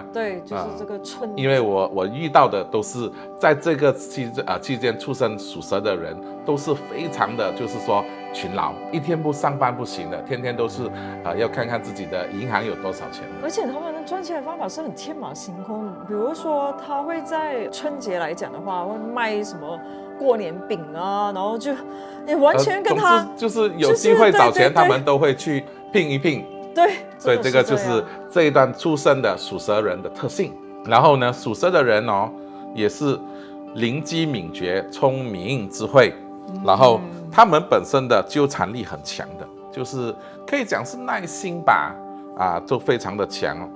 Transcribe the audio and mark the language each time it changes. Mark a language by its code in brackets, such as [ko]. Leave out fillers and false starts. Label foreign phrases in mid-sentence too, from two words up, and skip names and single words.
[zh] 對，就是這個春。因為我遇到的都是在這個期間出生屬蛇的人，都是非常的，就是說勤勞，一天不上班不行的，天天都是要看看自己的銀行有多少錢。而且他们的賺錢的方法是很天馬行空，比如說他會在春節來講的話，會賣什麼過年餅然後就你完全跟他就是有機會找錢，他們都會去拼一拼。對，所以這個就是這一段出生的屬蛇人的特性。然後呢，屬蛇的人哦，也是靈機敏捷、聰明智慧，然後他們本身的糾纏力很強的，就是可以講是耐心吧，就非常的強。